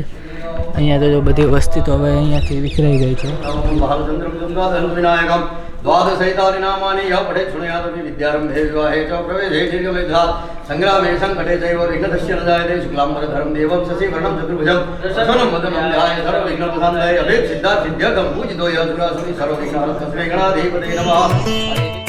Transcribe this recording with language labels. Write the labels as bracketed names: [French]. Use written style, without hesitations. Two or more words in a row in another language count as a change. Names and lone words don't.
[Gujarati] અહીંયા તો જો બધી વસ્તી તો હવે અહીંયાથી વિખરાઈ ગઈ છે. [Sanskrit] દ્વાદશૈતાની નામાની યઃ પઠેત શૃણુયાદપि વિદ્યારંભે વિવાહે ચ પ્રવેશે દીર્ઘમેધાत् સંગ્રામે સંકટે ચૈવ વિઘ્નસ્ય ન જાયતે શુક્લાંબરધરં દેવં શશિવર્ણં ચતુર્ભુજં પ્રસન્नं વદनं ध्याये सर्वविघ्नोपशान्तये अभेद सिद्धार्थ सिद्ध्यर्थं पूजितो यः सुरासुरी सर्वविघ्नहरस्ते गणाधिपते नमः.